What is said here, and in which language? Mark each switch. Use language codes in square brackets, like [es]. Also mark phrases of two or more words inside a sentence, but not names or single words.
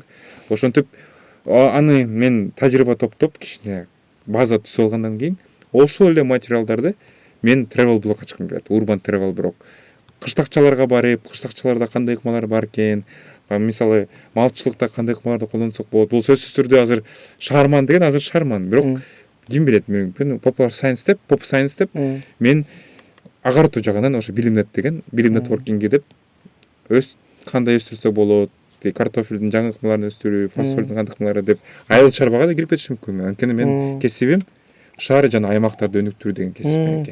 [ky] Ошентип аны мен тажрыйба топтоп кичине база түзүп алгандан кийин ошол эле материалдарды мен travel блог ачкым келет, урбан travel блог. Кыштакчаларга барып, кыштакчаларда кандай ыкмалар бар экен, мисалы малчылыкта кандай ыкмаларды колдонсок болот. Бул сөзсүз түрдө азыр шаарман деген азыр шаарман, бирок ким билет, мүмкүн [en] popular science [ky] деп, [en] pop science [ky] деп мен агартуу жагынан ошо билимнет деген, билим нетворкинги деп кандай өстүрсө болот, картофелдин жаңы ыкмаларын өстүрүү, фасолдун кандай ыкмалары деп айыл чарбага да кирип кетишим мүмкүн. Анткени мен кесибим шаар жана аймактарды өнүктүрүү деген кесип.